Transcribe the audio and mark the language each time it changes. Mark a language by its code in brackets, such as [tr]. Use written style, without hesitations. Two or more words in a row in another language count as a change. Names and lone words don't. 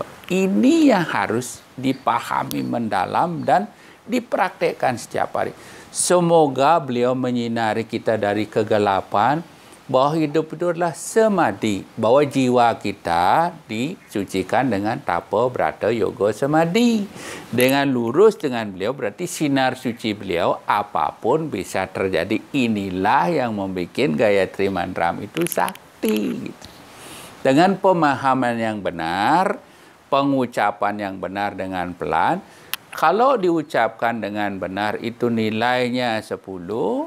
[id] Ini yang harus dipahami mendalam dan dipraktekkan setiap hari. Semoga beliau menyinari kita dari kegelapan, bahwa hidup itu adalah semadi, bahwa jiwa kita disucikan dengan tapa brata yoga semadi. Dengan lurus dengan beliau berarti sinar suci beliau apapun bisa terjadi. Inilah yang membuat Gayatri Mantram itu sakti. Dengan pemahaman yang benar, pengucapan yang benar dengan pelan, kalau diucapkan dengan benar itu nilainya 10.